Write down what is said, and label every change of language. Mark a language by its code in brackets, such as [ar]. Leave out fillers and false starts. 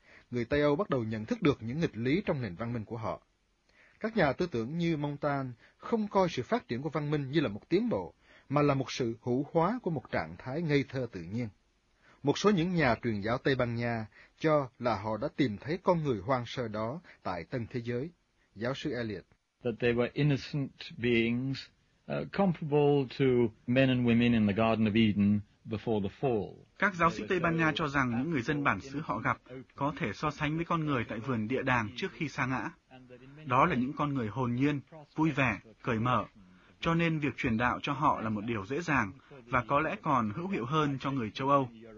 [vi] Người Tây Âu bắt đầu nhận thức được những nghịch lý trong nền văn minh của họ. Các nhà tư tưởng như Montaigne không coi sự phát triển của văn minh như là một tiến bộ, mà là một sự hữu hóa của một trạng thái ngây thơ tự nhiên. Một số những nhà truyền giáo Tây Ban Nha cho là họ đã tìm thấy con người hoang sơ đó tại tân thế giới. Giáo sư Elliot. [en] That they were innocent beings, comparable to men and women in the Garden of Eden before the fall. [vi] Các giáo sĩ Tây Ban Nha cho rằng những người dân bản xứ họ gặp có thể so sánh với con người tại vườn địa đàng trước khi sa ngã. Đó là những con người hồn nhiên, vui vẻ, cởi mở. Cho nên việc truyền đạo cho họ là một điều dễ dàng và có lẽ còn hữu hiệu hơn cho người châu Âu.